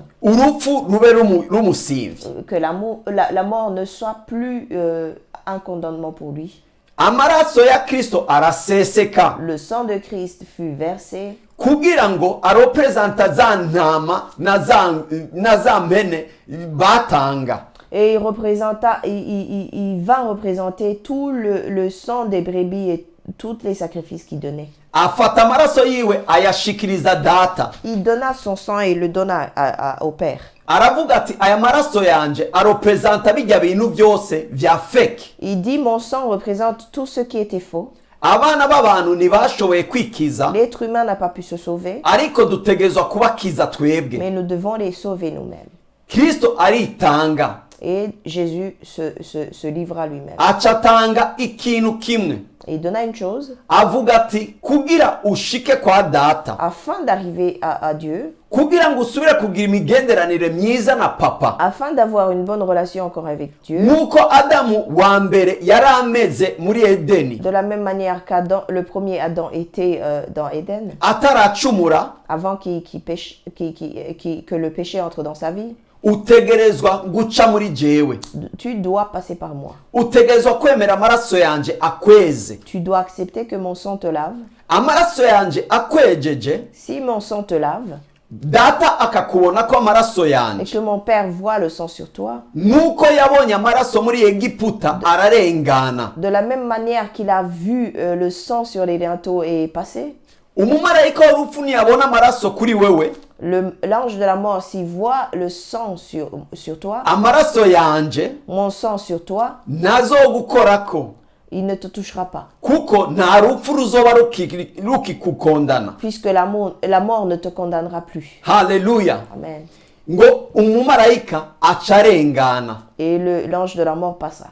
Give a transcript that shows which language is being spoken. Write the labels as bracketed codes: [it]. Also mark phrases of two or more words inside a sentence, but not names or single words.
[rn] urupfu rube rumusivye. [fr] que la mort ne soit plus un condamnement pour lui. [rn] Amaraso ya Kristo araseseka [fr] Le sang de Christ fut versé [rn] kugira ngo arepresenta za ntama na za mpene batanga. [fr] et il va représenter tout le sang des brebis et tous les sacrifices qu'il donnait. [rn] Afata amaraso yiwe ayashikiriza data, [fr] Il donna son sang et le donna au Père. [rn] aravuga ati aya maraso yanje arepresenta bijya bintu byose vya fake. [fr] Il dit, mon sang représente tout ce qui était faux. [rn] Abana b'abantu ntibashoboye kwikiza, [fr] L'être humain n'a pas pu se sauver, [rn] ariko dutegerezwa kubakiza twebwe. [fr] mais nous devons les sauver nous-mêmes. [rn] Kristo aritanga, [fr] Et Jésus se livra lui-même. [rn] acatanga ikintu kimwe, [fr] Et il donna une chose, [rn] avuga ati kugira ushike kwa data, [fr] afin d'arriver à Dieu, [rn] kugira ngo usubire kugira imigenderanire myiza na papa, [fr] afin d'avoir une bonne relation encore avec Dieu, [rn] nk'uko Adamu wa mbere yari ameze muri Edeni [fr] de la même manière qu'Adam, le premier Adam était dans Éden, [rn] ataracumura, [fr] avant que le péché entre dans sa vie, [rn] utegerezwa guca muri jewe, [fr] tu dois passer par moi. [rn] utegerezwa kwemera amaraso yanje akweze. [fr] Tu dois accepter que mon sang te lave. [rn] Amaraso yanje akwejeje, [fr] Si mon sang te lave [rn] data akakubona ko amaraso [fr] et [rn] yanje [fr] que mon Père voit le sang sur toi, [rn] nk'uko yabonye amaraso muri Egiputa ararengana, [fr] de la même manière qu'il a vu le sang sur les linteaux et passé, [rn] umumarayika w'urupfu ntiyabona amaraso kuri wewe, [fr] l'ange de la mort, s'il voit le sang sur toi, [rn] amaraso yanje [fr] mon sang sur toi, [rn] ntazogukorako, [fr] il ne te touchera pas. [rn] kuko nta rupfu ruzoba rukikukondana. [fr] Puisque la mort ne te condamnera plus. [rn] Haleluya. Amen. Ngo umumarayika acarengana. [fr] Et l'ange de la mort passa.